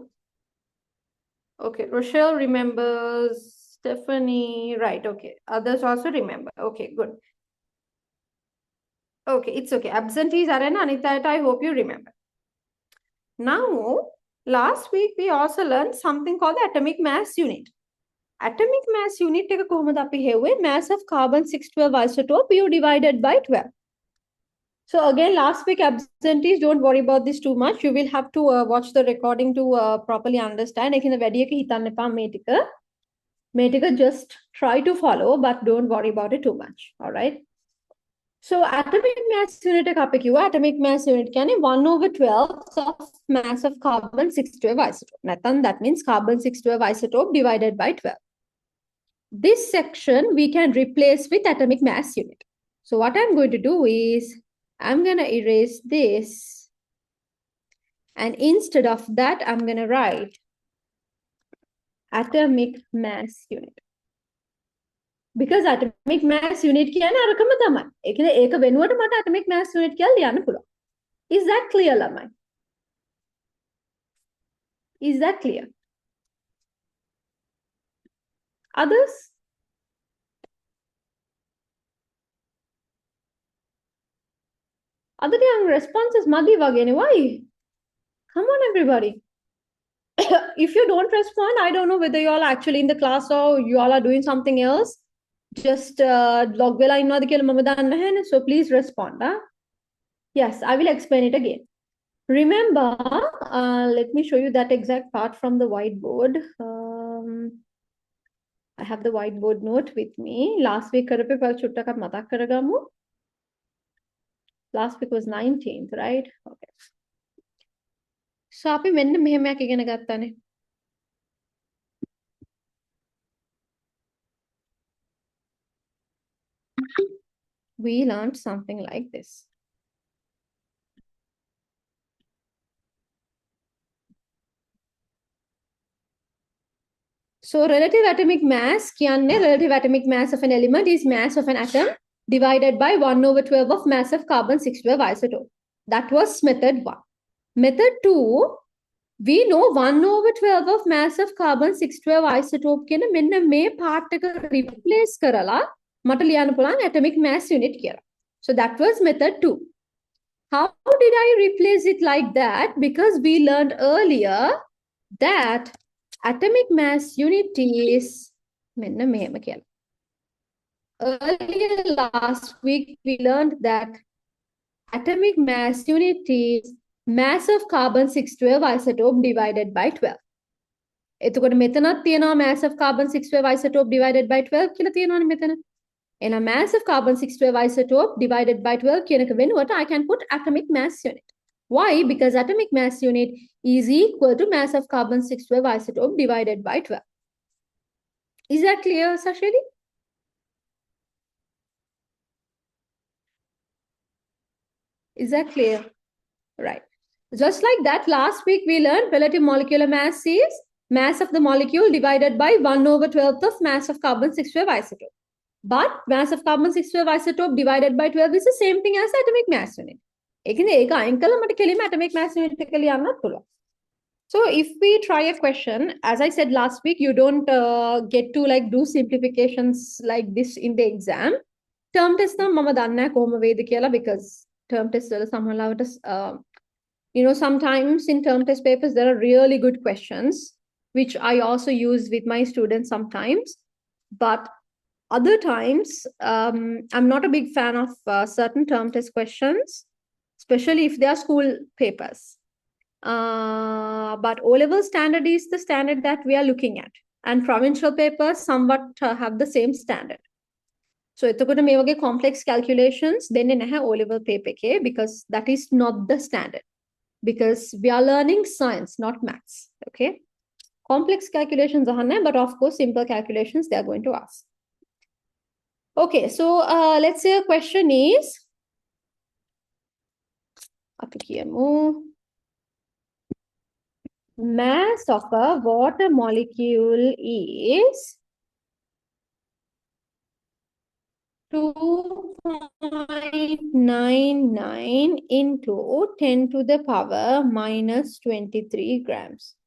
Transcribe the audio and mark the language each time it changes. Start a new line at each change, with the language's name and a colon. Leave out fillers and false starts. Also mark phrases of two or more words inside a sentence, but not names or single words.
English: Okay, Rochelle remembers, Stephanie, right, okay. Others also remember. Okay, good. Okay, it's okay. Absentees are Anita, I hope you remember. Now, last week we also learned something called the atomic mass unit. Atomic mass unit
Sinhala: එක කොහොමද අපි හෙව්වේ
English: mass of carbon-612 isotope u divided by 12. So again, last week absentees, don't worry about this too much. You will have to watch the recording to properly understand.
Sinhala: එකන වැඩි එක හිතන්න එපා මේ ටික. මේ ටික
English: just try to follow, but don't worry about it too much. All right. So atomic mass unit
Sinhala: එක අපි කිව්වා
English: atomic mass unit කියන්නේ 1/12 of mass of carbon-612 isotope. නැත්නම් that means carbon-612 isotope divided by 12. This section we can replace with atomic mass unit. So what I'm going to do is I'm going to erase this. And instead of that, I'm going to write atomic mass unit. because atomic mass unit
Sinhala: කියන්නේ අරකම තමයි. ඒ කියන්නේ ඒක වෙනුවට මට
English: atomic mass unit
Sinhala: කියලා ලියන්න පුළුවන්.
English: Is that clear ළමයි? Is that clear? Others? Other young responses
Sinhala: මදි වගේනේ.
English: Why? Come on everybody. If you don't respond, I don't know whether you all are actually in the class or you all are doing something else. Just log
Sinhala: වෙලා ඉන්නවද කියලා මම දන්නේ නැහැනේ.
English: So please respond. Huh? Yes, I will explain it again. Remember, let me show you that exact part from the whiteboard. I have the whiteboard note with me. Last week
Sinhala: කරපේ පල් චුට්ටක් මතක් කරගමු.
English: Last week was 19th, right? Okay. So
Sinhala: අපි මෙන්න මෙහෙමයක් ඉගෙන ගත්තානේ.
English: We learned something like this. So relative atomic mass කියන්නේ relative atomic mass of an element is mass of an atom divided by 1/12 of mass of carbon 612 isotope. That was method 1. Method 2, we know 1/12 of mass of carbon 612 isotope
Sinhala: කියන මෙන්න මේ part එක replace කරලා මට ලියන්න පුළුවන්
English: atomic mass unit කියලා. So that was method 2. How did I replace it like that? Because we learned earlier that atomic mass unit is
Sinhala: මෙන්න මෙහෙම කියලා.
English: Earlier last week we learned that atomic mass unit is mass of carbon 612 isotope divided by 12.
Sinhala: එතකොට මෙතනත් තියෙනවා
English: mass of carbon 612 isotope divided by 12
Sinhala: කියලා තියෙනවනේ මෙතන.
English: එහෙනම් mass of carbon 612 isotope divided by 12
Sinhala: කියන එක වෙනුවට
English: I can put atomic mass unit. Why? Because atomic mass unit is equal to mass of carbon 612 isotope divided by 12. Is that clear, Sashili? Is that clear? Right. Just like that, last week we learned relative molecular mass is mass of the molecule divided by 1/12 of mass of carbon 612 isotope. But mass of carbon 612 isotope divided by 12 is the same thing as atomic mass unit.
Sinhala: ඒක අයින් කළා මට කෙලින්ම
English: atomic mass unit
Sinhala: එක ලියන්නත් පුළුවන්.
English: So if we try a question, as I said last week, you don't get to like do simplifications like this in the exam. Term test
Sinhala: නම් මම දන්නේ නැහැ කොහොම වේද කියලා
English: because term test
Sinhala: වල සමහරවිට
English: you know, sometimes in term test papers there are really good questions which I also use with my students sometimes, but other times I'm not a big fan of certain term test questions, especially if they are school papers. But O-level standard is the standard that we are looking at, and provincial papers somewhat have the same standard. So
Sinhala: එතකොට මේ වගේ
English: complex calculations
Sinhala: දෙන්නේ නැහැ
English: O-level paper එකේ because that is not the standard, because we are learning science, not maths. Okay, complex calculations ahane, but of course simple calculations they are going to ask. Okay, so let's say a question is mass of a water molecule is 2.99 into 10 to the power minus 23 grams.